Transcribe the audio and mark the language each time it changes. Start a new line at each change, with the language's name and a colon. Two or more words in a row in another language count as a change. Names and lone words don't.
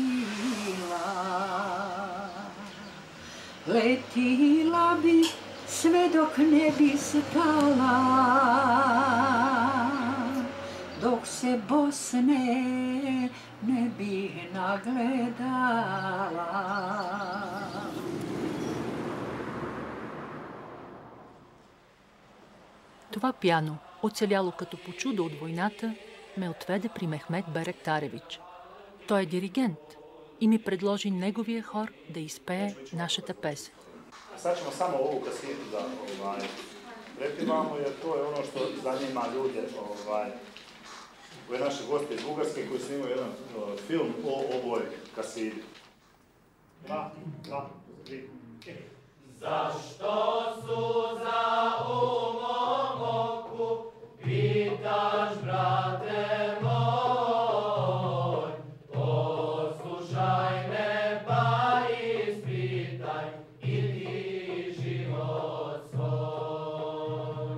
Bosnian: letila bi sve dok ne bi stala, dok se Bosne ne bi nagledala.
Bulgarian: Това пяно, оцеляло като по чудо от войната, ме отведе при Мехмет Беректаревич. Той е диригент и ми предложи неговия хор да изпее нашата песен.
Bosnian: Sad ćemo samo ovu kasidu da prepivamo, jer to je ono što zanima ljude, ove naše goste iz Bugarske koji su imali jedan film o ovoj kasidi. 2, 3, Zašto suza u mom oku, pitaš, brate moj, poslušaj me pa ispitaj i ti život svoj.